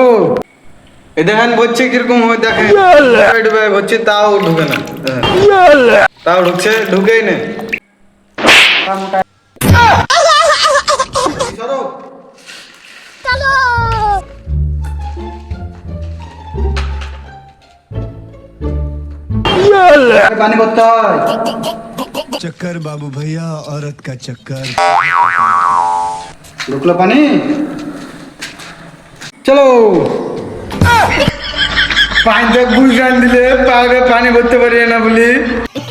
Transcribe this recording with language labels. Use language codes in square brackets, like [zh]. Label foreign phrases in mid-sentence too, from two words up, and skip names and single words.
[bn] এই দেখেন ভরছে কিরকম হয়, দেখেন ভরছে তাও ঢুকে না, তাও ঢুকছে, ঢুকেই না। পানি ভরতে হয়। [hi] चक्कर बाबू भैया औरत का चक्कर। [bn] ঢুকলো পানি, চলো। পানি তো গুলশান দিলে পানি ভরতে পারি না বলি।